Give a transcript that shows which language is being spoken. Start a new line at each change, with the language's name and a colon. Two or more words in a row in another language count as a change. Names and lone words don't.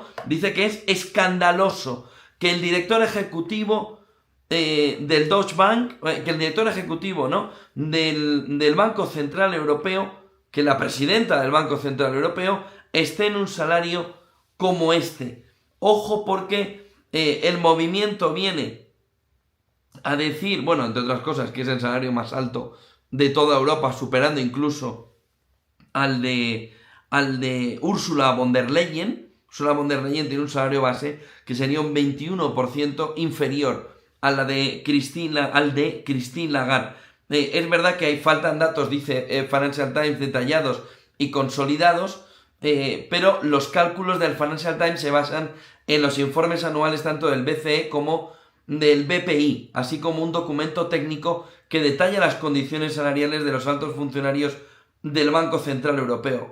Spanish: Dice que es escandaloso que el director ejecutivo del Deutsche Bank, que el director ejecutivo, ¿no?, del Banco Central Europeo, que la presidenta del Banco Central Europeo esté en un salario como este. Ojo, porque el movimiento viene a decir, bueno, entre otras cosas, que es el salario más alto de toda Europa, superando incluso al de Ursula von der Leyen. Ursula von der Leyen tiene un salario base que sería un 21% inferior al de Christine Lagarde. Es verdad que faltan datos, dice Financial Times, detallados y consolidados, pero los cálculos del Financial Times se basan en los informes anuales tanto del BCE como del BPI, así como un documento técnico que detalla las condiciones salariales de los altos funcionarios del Banco Central Europeo.